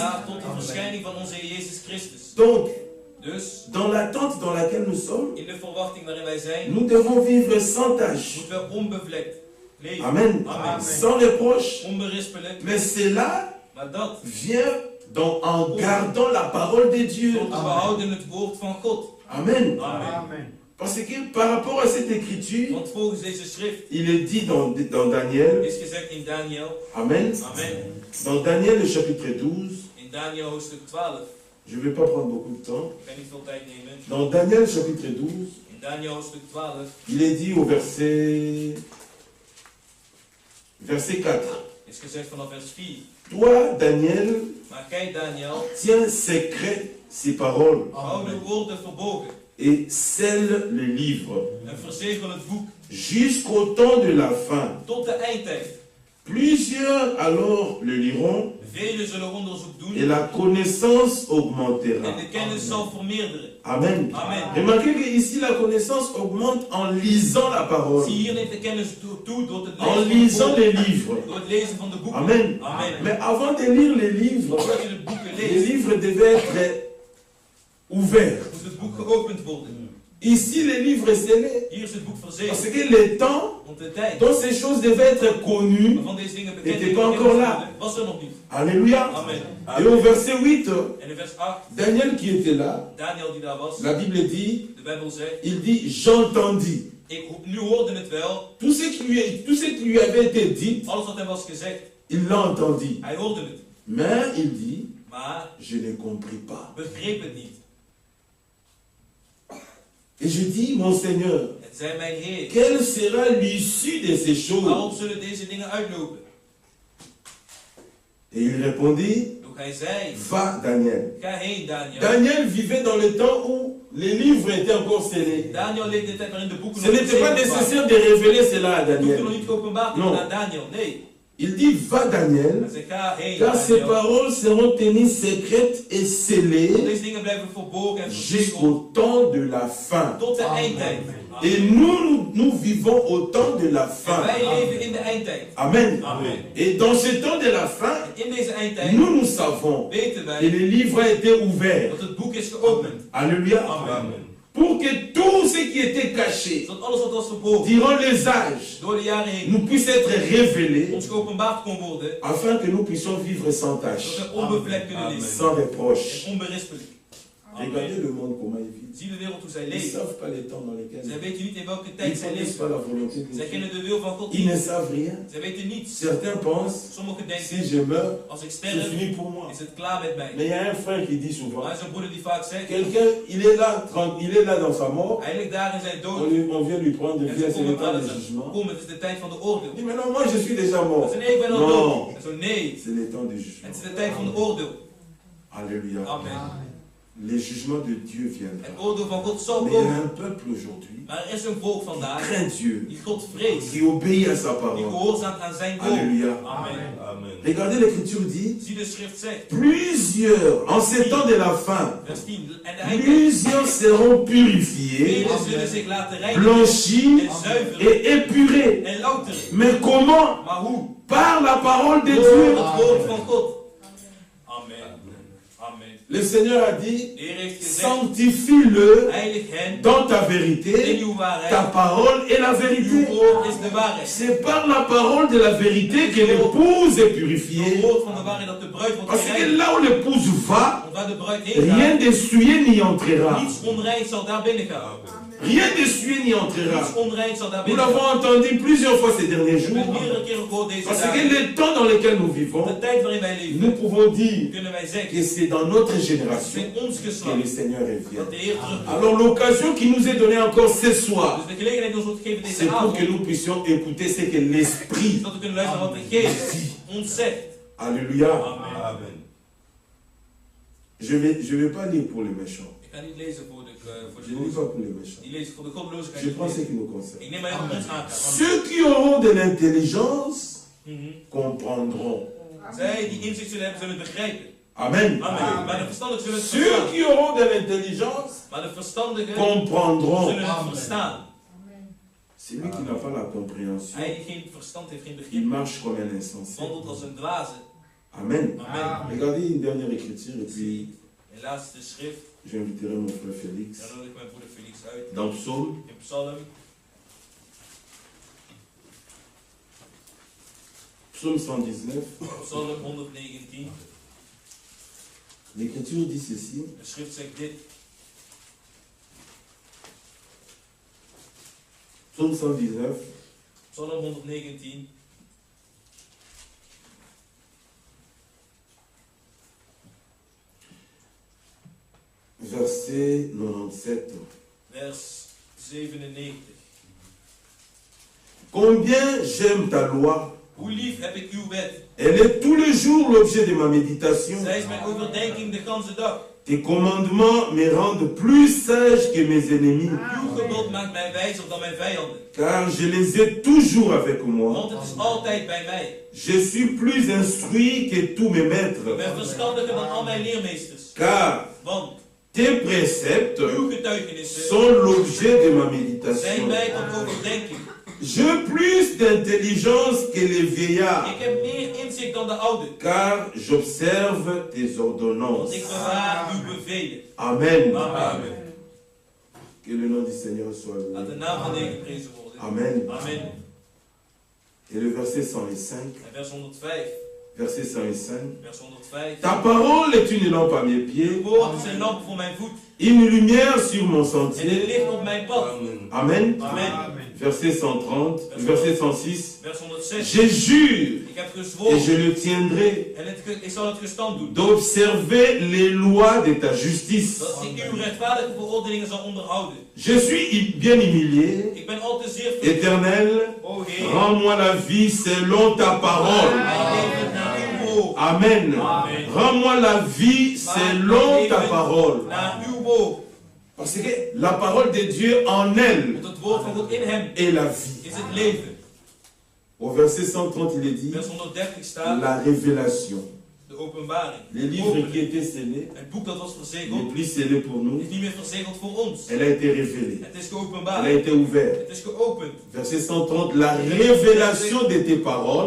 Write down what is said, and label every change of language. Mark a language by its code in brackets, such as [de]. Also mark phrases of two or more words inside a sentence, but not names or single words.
[nl] Aldaar tot de verschijning van onze Heer Jezus Christus. [fr] Donc, [nl] Dus, [fr] dans l'attente dans laquelle nous sommes, [nl] in de verwachting waarin wij zijn, [fr] nous devons vivre sans tache. [nl] moeten we onbevlekt leven. Amen. Amen. [fr] Sans reproche. [nl] Onberispelijk. [fr] Mais cela [nl] Maar dat, [fr] vient en gardant la parole de Dieu. [nl] tot we houden het woord van God. Amen. Amen. [fr] Parce que par rapport à cette écriture, [nl] Want volgens deze schrift [fr] il est dit dans Daniel, [nl] is gezegd in Daniel. Amen, Amen. [fr] dans Daniel le chapitre 12, [nl] In Daniel hoofdstuk 12. [fr] je ne vais pas prendre beaucoup de temps, [nl] Ik ga niet veel tijd nemen. [fr] dans Daniel chapitre 12, [nl] In Daniel hoofdstuk 12. [fr] il est dit au verset 4, [nl] Is gezegd vanaf vers 4. [fr] toi Daniel, [nl] Maar gij Daniel, [fr] tiens secret ces paroles [nl] hou de woorden verborgen. [fr] et scelle le livre [nl] En verzegel het boek [fr] jusqu'au temps de la fin. [nl] tot de eindtijd. [fr] Plusieurs alors le liront [nl] Velen zullen onderzoek doen [fr] et la connaissance [nl] en [fr] augmentera. [nl] de kennis zal vermeerderen. Amen. Amen. [fr] Remarquez que ici la connaissance augmente en lisant la parole, [nl] Zie hier neemt de kennis toe door het en lezen [fr] lisant [nl] van de [fr] les [nl] boeken. [fr] livres. [nl] Door het lezen van de boeken. Amen. Amen. [fr] Mais avant de lire les livres, [nl] Voordat je de boeken [fr] les [nl] leest, [fr] livres devaient être ouverts. [nl] moet het boek geopend worden. [fr] Ici, les livres scellés, [nl] Hier is het boek [fr] parce [nl] verzegeld. [fr] que le temps [nl] Want de tijd [fr] dont ces choses devaient être connues, [nl] waarvan deze dingen bekend [fr] n'était pas encore là. [nl] was er nog niet. [fr] Alléluia. [nl] Amen. [fr] Et au verset 8, [nl] En in vers 8, [fr] Daniel qui était là, [nl] Daniel die daar was, [fr] la Bible dit, [nl] de Bijbel zegt, [fr] il dit, j'entendis. [nl] nu hoorde het wel, [fr] Tout ce qui lui avait été dit, [nl] alles wat hem was gezegd, [fr] il l'a entendu. [nl] hij hoorde het. [fr] Mais il dit, [nl] Maar [fr] je ne compris pas. [nl] begreep het niet. [fr] Et je dis, mon Seigneur, [nl] Het zei mijn Heer, [fr] quelle sera l'issue de ces choses? [nl] waarop zullen deze dingen uitlopen? [fr] Et il répondit, [nl] Doch hij zei, [fr] va Daniel. [nl] ga heen Daniel. [fr] Daniel vivait dans le temps où les livres étaient encore scellés. [nl] Daniel leefde de tijd waarin de boeken [fr] Ce [nl] nog [fr] n'était pas [nl] gezegeld waren. [fr] nécessaire de révéler cela à [nl] De boeken nog Daniel. niet geopenbaard [fr] Non. [nl] waren aan Daniel, nee. [fr] Il dit, va Daniel, [nl] Hij zei, ga heen [fr] car ces Daniel. paroles seront tenues secrètes et [nl] Want [fr] scellées [nl] deze dingen blijven verborgen en verzegeld [fr] jusqu'au temps de la fin. [nl] tot de eindtijd. [fr] Et nous vivons au temps de la [nl] En [fr] fin. [nl] wij leven in de eindtijd. Amen. Amen. [fr] Et dans ce temps de la fin, [nl] En in deze eindtijd [fr] nous savons [nl] weten [fr] que [nl] wij [fr] le livre a été ouvert. [nl] dat het boek is geopend. [fr] Alléluia. [nl] Amen. [fr] pour que tout ce qui était caché [nl] Zodat alles wat was verborgen [fr] durant les âges [nl] door de jaren heen [fr] nous puisse être révélé [nl] ons geopenbaard kon worden. [fr] afin que nous puissions vivre sans tâche, [nl] Zodat we onbevlekt kunnen leven. [fr] sans reproche. [nl] En onberispelijk. [fr] Regardez le monde comment il vit. [nl] Zie de wereld hoe zij [fr] Ils ne [nl] leven. [fr] savent pas les temps dans lesquels [nl] Zij weten niet in welke [fr] ils [nl] tijd [fr] ne [nl] zij [fr] connaissent [nl] leven. [fr] pas la volonté de [nl] Zij [fr] Dieu. [nl] kennen de wil van God [fr] Ils ne [nl] niet. [fr] savent rien. [nl] Zij weten niets. [fr] Certains pensent, [nl] Sommigen [fr] si [nl] denken, [fr] je meurs, [nl] als ik [fr] c'est [nl] sterf, [fr] fini pour moi. [nl] is het klaar met [fr] Mais [nl] mij. [fr] il y a un frère qui dit souvent, [nl] Maar er is een broeder die vaak zegt, [fr] quelqu'un, il est là dans sa mort, [nl] hij ligt daar in zijn dood. [fr] on vient lui prendre, [nl] En [fr] viens, [nl] ze [fr] c'est le [nl] komen [fr] temps [nl] aan [fr] du [nl] en [fr] jugement. [nl] zeggen, kom, het is de tijd van de [fr] Il [nl] oordeel. [fr] dit, mais non, moi je suis déjà [nl] Hij [fr] mort. [nl] zegt, nee, ik ben al [fr] Non, [nl] dood. Hij zegt, nee, [fr] c'est le temps du [nl] het [fr] jugement. [nl] is de tijd van de oordeel. [fr] Alléluia. [nl] Amen. [fr] Les jugements de Dieu [nl] Het [fr] viendront. [nl] oordeel van God zal [fr] Mais il y a [nl] komen. [fr] un peuple aujourd'hui [nl] Maar er is een volk [fr] qui [nl] vandaag [fr] craint Dieu, [nl] die God vreest. [fr] qui obéit à sa [nl] Die [fr] parole. [nl] gehoorzaamt aan zijn woord. [fr] Alléluia. [nl] Amen. Amen. [fr] Regardez l'écriture dit, [nl] Zie de schrift zegt, [fr] plusieurs, en ces temps de la fin, [nl] vers 10. En de eindtijd. [fr] plusieurs seront purifiés, [nl] Velen zullen zich laten reinigen [fr] blanchis [nl] en zuiveren [fr] et épurés. [nl] en louteren. [fr] Mais comment? [nl] Maar hoe? [fr] Par la parole de [nl] Door [fr] Dieu. [nl] het woord van God. Amen. Amen. [fr] Le Seigneur a dit, [nl] De Heer heeft gezegd, [fr] sanctifie-le [nl] heilig hen [fr] dans ta [nl] in [fr] vérité. [nl] uw [fr] Ta [nl] waarheid. [fr] parole est la [nl] Uw [fr] vérité. [nl] woord is de waarheid. [fr] C'est par la parole de la vérité que l'épouse est [nl] Het [fr] purifiée. [nl] woord van de waarheid dat de bruid wordt [fr] Parce que [nl] gereinigd. [fr] là où l'épouse va, [nl] Want waar de bruid heen [fr] rien [nl] gaat, [fr] de souillé n'y entrera. [nl] niets onrein zal daar binnen gaan. [fr] Rien de souillé n'y entrera. [nl] Niets onrein zal daar [fr] Nous [nl] binnen [fr] l'avons [nl] gaan. [fr] entendu plusieurs fois ces derniers [nl] We hebben [fr] jours. [nl] meerdere keren gehoord deze [fr] Parce que [nl] dagen. [fr] le temps dans lequel nous vivons, [nl] De tijd waarin wij [fr] nous [nl] leven, [fr] pouvons dire [nl] kunnen wij zeggen, [fr] que c'est dans notre [nl] het is [fr] génération [nl] in ons [fr] que le [nl] geslacht [fr] Seigneur [nl] dat [fr] revient. [nl] de Heer terugkomt. [fr] Alors l'occasion qui nous est donnée encore ce soir, [nl] Dus de gelegenheid die ons wordt gegeven [fr] c'est [nl] deze [fr] pour que [nl] avond, [fr] nous puissions écouter ce que l'Esprit. [nl] zodat we kunnen luisteren wat de Geest ons zegt. [fr] Alléluia. [nl] Amen. Amen. [fr] Je vais pas lire pour les méchants. [nl] Ik ga niet lezen voor [fr] Je ne lis [nl] de [fr] pas pour les méchants. [nl] die lezen voor de goddeloosheid. [fr] Je prends ce qui nous concerne. [nl] Ik neem maar even ons aangaan. [fr] Ceux qui auront de l'intelligence Mhm. comprendront. [nl] Zij die inzicht zullen hebben, zullen het begrijpen. Amen. Amen. Maar de verstandigen zullen het [fr] Ceux [nl] verstaan. [fr] qui auront de l'intelligence [nl] Maar de verstandigen [fr] comprendront. [nl] zullen het verstaan. [fr] Celui qui n'a pas la compréhension, [nl] Hij die geen verstand heeft, geen [fr] il [nl] begrip, [fr] marche comme un insensé. [nl] wandelt als een dwaze. Amen. Amen. [fr] Regardez une dernière écriture et puis [nl] En laatste schrift, [fr] j'inviterai mon frère Félix. [nl] daar nodig ik mijn broeder Felix uit. [fr] Dans Psaume, [nl] In Psalm, [fr] Psaume 119, [nl] Psalm 119. [fr] l'écriture dit ceci. [nl] De schrift zegt dit. [fr] Psaume 119, [nl] Psalm 119. [fr] verset 97. [nl] Vers 97. [fr] Combien j'aime ta loi. [nl] Hoe lief heb ik uw wet. [fr] Elle est tous les jours l'objet de ma méditation. [nl] Zij is mijn overdenking de ganse dag. [fr] Tes commandements me rendent plus sage que mes ennemis, [nl] Uw gebod maakt mij wijzer dan mijn vijanden. [fr] car je les ai toujours avec moi. [nl] Want het is altijd bij mij. [fr] Je suis plus instruit que tous mes [nl] Ik [fr] maîtres, [nl] ben verstandiger dan al mijn leermeesters. [fr] car [nl] Want [fr] tes préceptes [nl] uw getuigenissen [fr] sont l'objet de ma [nl] zijn [fr] méditation. [nl] mij tot overdenking. [fr] J'ai plus d'intelligence que les vieillards, [nl] Ik heb meer inzicht dan de oude. [fr] car j'observe tes [nl] Want [fr] ordonnances. [nl] ik bewaar uw bevelen. Amen. Amen. [fr] Que le nom du Seigneur soit [nl] Laat de [fr] loué. [nl] naam van de Heer geprezen worden. Amen. Amen. [fr] Et le verset 105, [nl] En vers 105. [fr] verset 105. [nl] Vers 105. [fr] Ta parole est une lampe à mes [nl] Uw [fr] pieds, [nl] woord is een lamp voor mijn voet. [fr] une lumière sur mon [nl] En een [fr] sentier. [nl] licht op mijn pad. Amen. Amen. Amen. [fr] Verset 130, verset 106. [nl] Vers 106. [fr] Je jure [nl] Ik heb [fr] et [nl] gezworen. [fr] je le tiendrai [nl] En ik zal het gestand doen. [fr] d'observer les lois de ta justice. [nl] Dat ik uw rechtvaardige veroordelingen zal onderhouden. [fr] Je suis bien humilié. [nl] Ik ben al te zeer verliefd. [fr] Éternel, [nl] O Heer. [fr] rends-moi la vie selon ta parole. [nl] Mijn leven naar uw woord. Amen. Amen. [fr] Rends-moi la vie selon ta parole. [nl] Naar uw woord. [fr] Parce que la parole de Dieu en elle [nl] Want het woord van God in hem [fr] est la vie. [nl] is het leven. [fr] Au verset 130, il est dit [nl] Vers 130 staat [fr] la révélation. [nl] de openbaring. [fr] Les livres qui étaient scellés, [nl] Het boek dat was [fr] n'est [nl] verzegeld [fr] plus scellé pour nous. [nl] is niet meer verzegeld voor ons. [fr] Elle a été révélée. [nl] Het is [fr] Elle a [nl] geopenbaard. [fr] été ouverte. [nl] Het is geopend. [fr] Verset 130, la révélation de tes paroles